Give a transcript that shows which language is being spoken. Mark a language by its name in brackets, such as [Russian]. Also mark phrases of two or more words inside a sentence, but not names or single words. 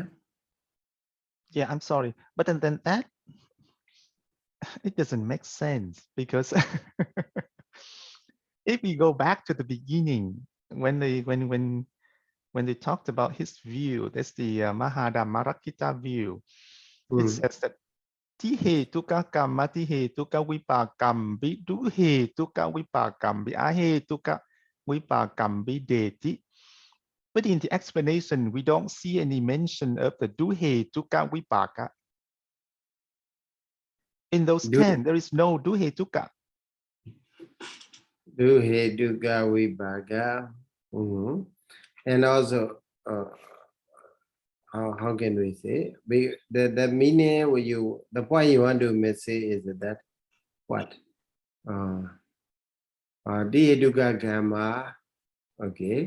[English] Yeah, I'm sorry, but then that it doesn't make sense because if we go back to the beginning when they talked about his view, that's the Mahadhammarakita view. It says that [Pali] Tihetuka kamma Tihetuka vipākam viduhetuka vipākam Ahetuka vipākam videti. [English] But in the explanation, we don't see any mention of the [Pali] duhetuka vipāka. [English] In those 10, there is no duhetuka. [Pali] Duhetuka vipāka. [English] And also, how can we say? The meaning the point you want to say is that what? [Pali] Duhetuka Gamma, okay.